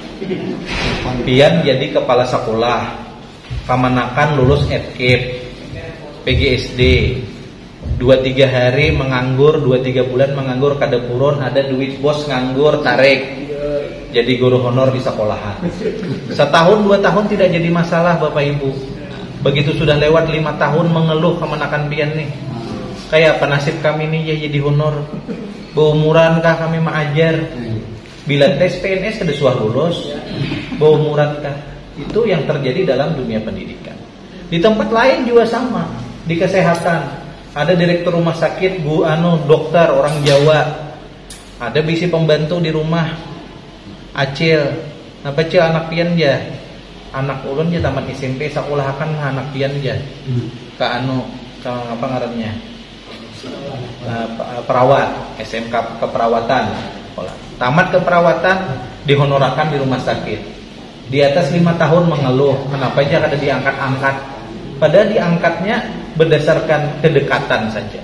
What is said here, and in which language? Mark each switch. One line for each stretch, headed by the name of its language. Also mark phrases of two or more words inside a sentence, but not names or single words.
Indonesian: Pian jadi kepala sekolah, kamanakan lulus FKIP, PGSD, 2-3 hari menganggur, 2-3 bulan menganggur kada purun, ada duit bos nganggur tarik. Jadi guru honor di sekolahan. Setahun 2 tahun tidak jadi masalah Bapak Ibu. Begitu sudah lewat 5 tahun mengeluh kamanakan pian nih. Kayak apa nasib kami nih ya jadi honor. Beumuran kah kami mengajar. Bila tes PNS kada suah lulus. Beumuran kah. Itu yang terjadi dalam dunia pendidikan. Di tempat lain juga sama. Di kesehatan ada direktur rumah sakit dokter orang Jawa. Ada bisi pembantu di rumah.
Banjar: Acil. Apa cil anak pian ya? Anak ulun ya tamat SMP sekolah kan anak pian ya. Ka apa ngarannya?
Indonesian: Perawat, SMK keperawatan. Tamat keperawatan dihonorkan di rumah sakit. Di atas 5 tahun mengeluh, kenapa aja kada diangkat-angkat? Padahal diangkatnya berdasarkan kedekatan saja.